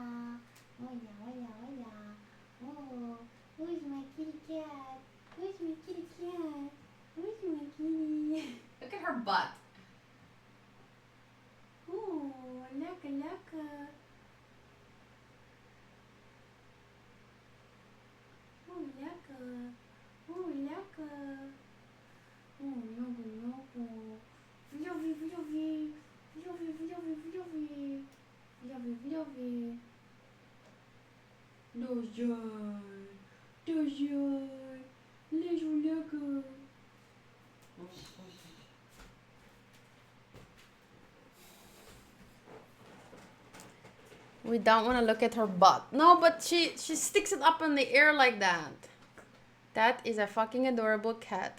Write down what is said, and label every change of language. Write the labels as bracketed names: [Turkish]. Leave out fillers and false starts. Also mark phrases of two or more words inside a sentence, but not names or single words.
[Spanish] Hola, hola, hola. [English] Oh, who's my kitty cat? Who's my kitty cat? Who's my kitty? Look at her butt. Oh, laka, laka. Oh, laka. Oh, laka. Oh, loco, loco. Vlovi, vlovi, vlovi, vlovi, vlovi, vlovi, vlovi. Dozjaj, [Dutch] lees zo lekker. [English] We don't want to look at her butt. No, but she sticks it up in the air like that. That is a fucking adorable cat.